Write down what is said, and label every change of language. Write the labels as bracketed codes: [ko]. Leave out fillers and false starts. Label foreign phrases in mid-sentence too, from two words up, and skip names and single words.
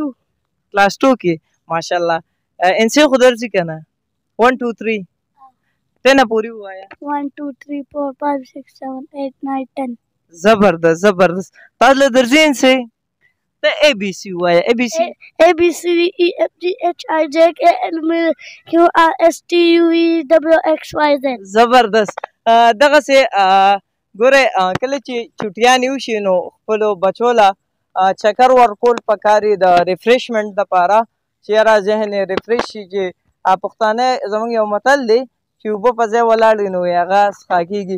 [ps] کلاس 2 کې. ماشاءالله. انسی خو درځي که نه؟ 1 2 3 10 پورې ووایه. 1 2 3 4 5 6 7 8 9 10. زبردست زبردست. تاسو له درځي انسی؟ ته اے بی سی ووایه. اے بی سی. [en] A B C D E F G H I J K L M N Q R S T U V W X Y Z. [ps] زبردست. دغسې ګورئ کله چې چوټیانې وشي نو خپلو بچو له چکر ورکول پکار دي د ریفریشمنټ دپاره چې یاره ذهن یې ریفریش شي. چې پښتانه زموږ یو متل دی چې اوبه په ځای ولاړ وي نو هغه څښا کېږي.